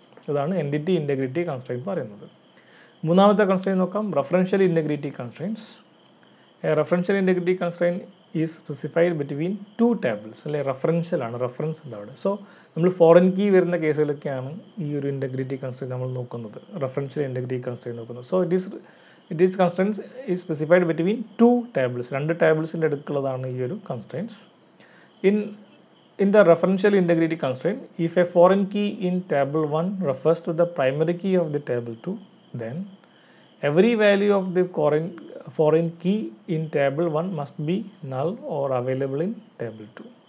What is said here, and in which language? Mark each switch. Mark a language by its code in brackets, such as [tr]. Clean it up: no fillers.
[ml] അതാണ് entity integrity constraint പറയുന്നത്. മൂന്നാമത്തെ കൺസ്ട്രെയിന്റ് നോക്കാം, referential integrity constraints. [en] Referential integrity constraint is specified between two tables അല്ലെ. [ml] റഫറൻഷ്യൽ ആണ്, റഫറൻസ് ഉണ്ട് അവിടെ. സോ നമ്മൾ ഫോറിൻ കീ വരുന്ന കേസുകളിലൊക്കെയാണ് ഈ ഒരു ഇൻറ്റഗ്രിറ്റി കൺസ്ട്രെയിന്റ് നമ്മൾ നോക്കുന്നത്, റഫറൻഷ്യൽ ഇൻറ്റഗ്രിറ്റി കൺസ്ട്രെയിന്റ് നോക്കുന്നത്. [en] So it is constraints is specified between two tables. [ml] രണ്ട് ടേബിൾസിൻ്റെ അടുക്കുള്ളതാണ് ഈ ഒരു constraints. [en] In the referential integrity constraint, if a foreign key in table 1 refers to the primary key of the table 2, then every value of the foreign key in table 1 must be null or available in table 2.